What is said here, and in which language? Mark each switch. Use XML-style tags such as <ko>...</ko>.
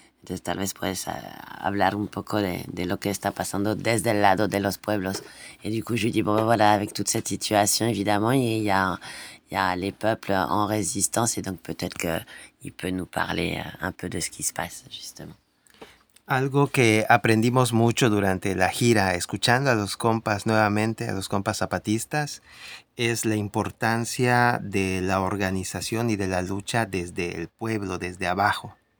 <es>Entonces, tal vez puedes hablar un poco de lo que está pasando desde el lado de los pueblos.</es> <fr>Et du coup, je dis, bon, voilà, avec toute cette situation, évidemment, il y a... Il y a les peuples en résistance et donc peut-être qu'il peut nous parler un peu de ce qui se passe, justement.</fr> <es>Algo que aprendimos mucho durante la gira, escuchando a los compas nuevamente, a los compas zapatistas, es la importancia de la organización y de la lucha desde el pueblo, desde abajo.</es>